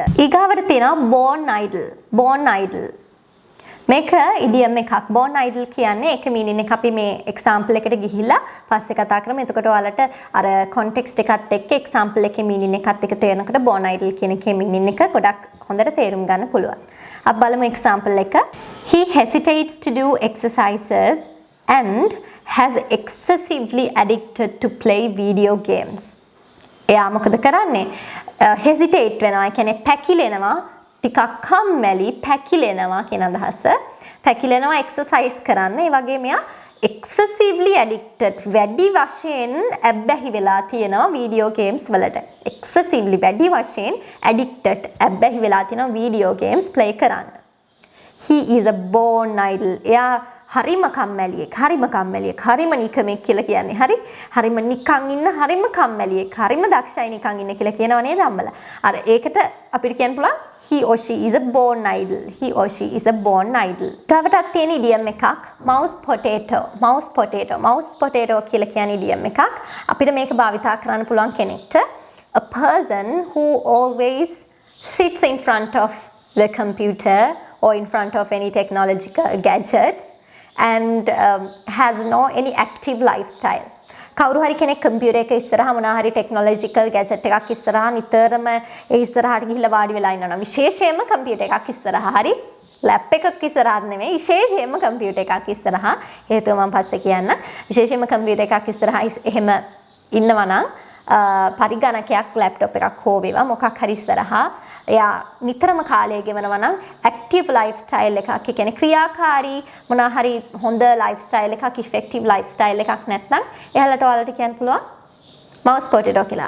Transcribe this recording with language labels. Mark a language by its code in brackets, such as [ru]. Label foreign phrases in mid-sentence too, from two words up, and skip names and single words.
[si] ඊගාවට තියෙනවා [en] born idle. [si] මේක idiom එකක්. [en] born idle [si] කියන්නේ ඒක meaning එක අපි මේ example එකට ගිහිල්ලා පස්සේ කතා කරමු. එතකොට ඔයාලට අර context එකත් එක්ක example එකේ meaning එකත් එක්ක තේරෙනකොට [en] born idle [si] කියන එකේ meaning එක ගොඩක් හොඳට තේරුම් ගන්න පුළුවන්. අපි බලමු example එක. [en] He hesitates to do exercises and has excessively addicted to play video games. [si] එයා මොකද කරන්නේ? hesitate වෙනවා. ඒ කියන්නේ පැකිලෙනවා. ටිකක් කම්මැලි, පැකිලෙනවා කියන අදහස. පැකිලෙනවා exercise කරන්න. ඒ වගේ මෙයා [en] excessively addicted [si] වැඩි වශයෙන් ඇබ්බැහි වෙලා තියෙනවා [en] video games [si] වලට. excessively වැඩි වශයෙන් addicted ඇබ්බැහි වෙලා තියෙනවා [en] video games play [si] කරන්න. [en] He is a born idle. [si] එයා හරිම කම්මැලියෙක්, හරිම නිකමෙක් කියලා කියන්නේ. හරිම නිකන් ඉන්න, හරිම කම්මැලියෙක්, හරිම දක්ෂයි නිකන් ඉන්න කියලා කියනව නේද අම්මලා? අර ඒකට අපිට කියන්න පුළුවන් [en] he or she is a born idle. He or she is a born idle. [si] තවටත් තියෙන idiom එකක් [en] mouse potato කියලා කියන idiom එකක්. [si] අපිට මේක භාවිතා කරන්න පුළුවන් කෙනෙක්ට [en] a person who always sits in front of the computer or in front of any technological gadgets and has no any active lifestyle. [si] කවුරු හරි කෙනෙක් කම්පියුටර් එක ඉස්සරහා මොනවා හරි [en] technological gadget [si] එකක් ඉස්සරහා නිතරම ඒ ඉස්සරහට ගිහිල්ලා වාඩි වෙලා ඉන්නවා. විශේෂයෙන්ම කම්පියුටර් එකක් ඉස්සරහා හරි ලැප් එකක් ඉස්සරහා නෙමෙයි විශේෂයෙන්ම කම්පියුටර් එකක් ඉස්සරහා හේතුව මම පස්සේ කියන්න. විශේෂයෙන්ම කම්පියුටර් එකක් ඉස්සරහා එහෙම ඉන්නවා නම් පරිගණකයක් ලැප්ටොප් එකක් හෝ වේවා මොකක් හරි ඉස්සරහා එයා නිතරම කාලය ගෙවනවා නම් [en] active life style [si] එකක්, ඒ කියන්නේ ක්‍රියාකාරී මොනවා හරි හොඳ [en] life style [si] එකක්, [en] effective life style [si] එකක් නැත්නම් එයාලට ඔයාලට කියන්න පුළුවන් [en] mouse potato [si] කියලා.